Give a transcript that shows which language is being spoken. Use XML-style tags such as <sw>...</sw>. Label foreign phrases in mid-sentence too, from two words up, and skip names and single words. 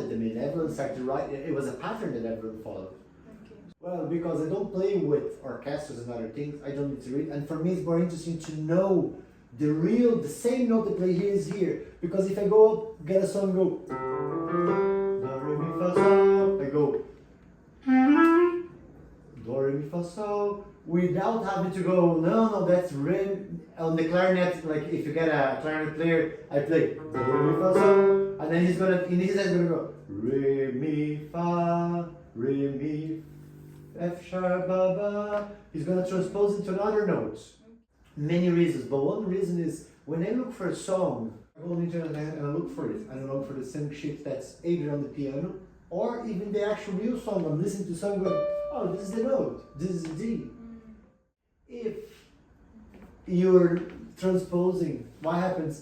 <en>I mean, everyone started to write, it was a pattern that everyone followed. Well, because I don't play with orchestras and other things, I don't need to read. And for me, it's more interesting to know the same note I play here is here. Because if I go up, get a song, go do, re, mi, fa, sol, I go do, re, mi, fa, sol, without having to go, no, that's re, on the clarinet, like if you get a clarinet player, I play do, re, mi, fa, sol, and then he's gonna, in his head, he's gonna go re, mi, fa, re, mi, F sharp, ba, ba. He's going to transpose it to another note. Many reasons, but one reason is when I look for a song, I go on the internet and I look for it. I look for the same sheet that's either on the piano or even the actual real song. I'm listening to song going, oh, this is the note, this is the D. If you're transposing, what happens?</en>